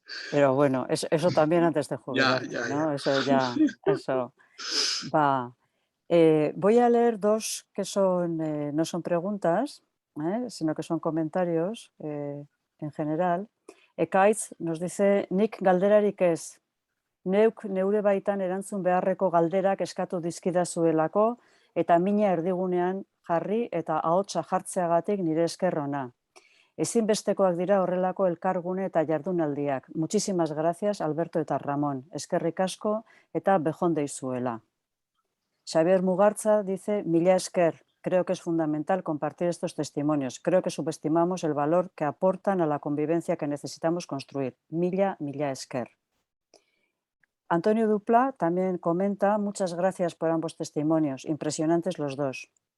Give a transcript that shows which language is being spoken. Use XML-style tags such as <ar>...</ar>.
<es>Pero bueno, eso también antes de jubilarte, ¿no? Eso va. Voy a leer dos que son, no son preguntas, sino que son comentarios en general.</es> <eu>Ekaitz</eu> <es>nos dice,</es> <eu>nik galderarik ez, neuk neure baitan erantzun beharreko galderak eskatu dizkidazuelako eta mina erdigunean jarri eta ahotsa jartzeagatik nire esker ona. Ezinbestekoak dira horrelako elkargune eta jardunaldiak.</eu> <es>Muchísimas gracias, Alberto eta Ramón.</es> <eu>Eskerrik asko eta bejon deizuela. Xavier Mugartza dice, mila esker.</eu> <es>Creo que es fundamental compartir estos testimonios. Creo que subestimamos el valor que aportan a la convivencia que necesitamos construir.</es> <eu>Mila esker.</eu> <es>Antonio Dupla también comenta, muchas gracias por ambos testimonios, impresionantes los dos.</es>